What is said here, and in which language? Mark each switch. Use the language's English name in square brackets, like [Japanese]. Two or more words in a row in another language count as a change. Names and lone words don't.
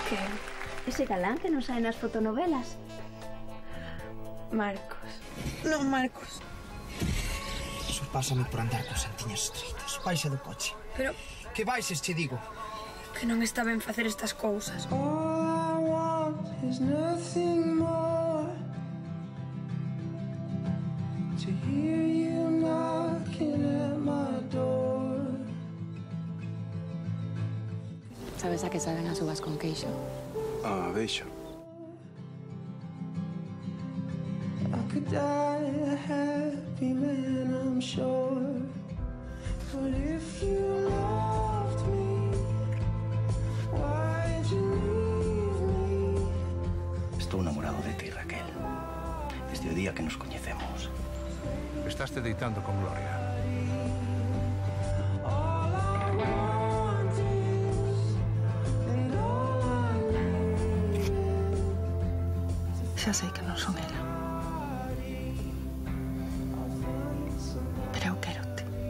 [Galician] Que? Ese galán que non sae nas fotonovelas. Marcos. Non, Marcos. Iso pásame por andar con santiñas estreitas. Baixa do coche. Pero Que baixes, che digo. que non está ben facer estas cousas. [English] All I want is nothing more to hear you knocking at my door. [Galician] Sabes a que saben as uvas con queixo? Ah, deixo. [English] I could die a happy man, I'm sure. But if you loved me, why'd you leave me? [Galician] Estou namorado de ti, Raquel. Desde o día que nos coñecemos. Estaste deitando con Gloria. [English] All I want is, and all I need is [Galician] Xa sei que non son ela. Pero eu quero-te.